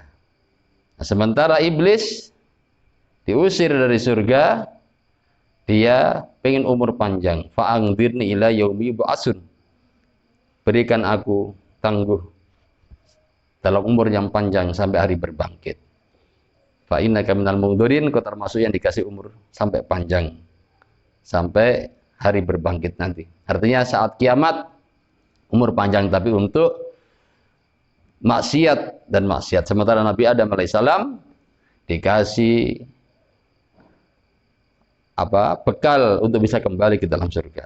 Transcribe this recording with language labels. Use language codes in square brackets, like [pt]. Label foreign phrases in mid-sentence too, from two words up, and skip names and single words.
[id] Nah, sementara iblis diusir dari surga, dia pengen umur panjang. [ar] فأنظرني إلى يوم يبعثون, [id] berikan aku tangguh dalam umur yang panjang sampai hari berbangkit. [ar] فإنك من المنظرين, [id] kau termasuk yang dikasih umur sampai panjang, sampai hari berbangkit nanti. Artinya saat kiamat umur panjang, tapi untuk maksiat dan maksiat. Sementara Nabi Adam alaihissalam dikasih bekal untuk bisa kembali ke dalam surga.